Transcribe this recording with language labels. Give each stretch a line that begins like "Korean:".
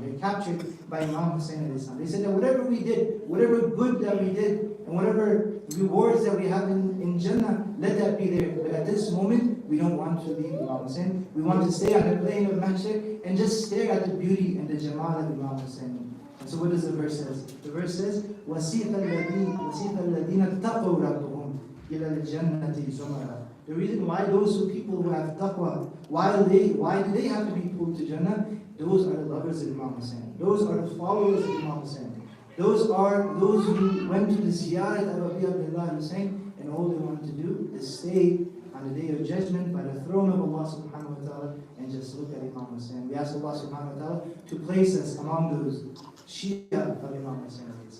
English: They're captured by Imam Hussain alayhi salam. They said that whatever we did, whatever good that we did, and whatever rewards that we have in Jannah, let that be there. But at this moment, we don't want to leave Imam Hussain. We want to stay on the plane of Mahshar and just stare at the beauty and the Jamal of Imam Hussain. And so what does the verse say? The verse says,
Arabic: وَسِيقَ الَّذِينَ اتَّقَوْا رَبَّهُمْ إِلَى الْجَنَّةِ زُمَرًا.
English: The reason why those people who have taqwa, why do they have to be pulled to Jannah? Those are the lovers of Imam Hussain. Those are the followers of Imam Hussain. Those are those who went to the ziyarat of Abi Abdullah Hussain, and all they wanted to do is stay on the day of judgment by the throne of Allah subhanahu wa ta'ala and just look at Imam Hussain. We ask Allah subhanahu wa ta'ala to place us among those Shia of Imam Hussain.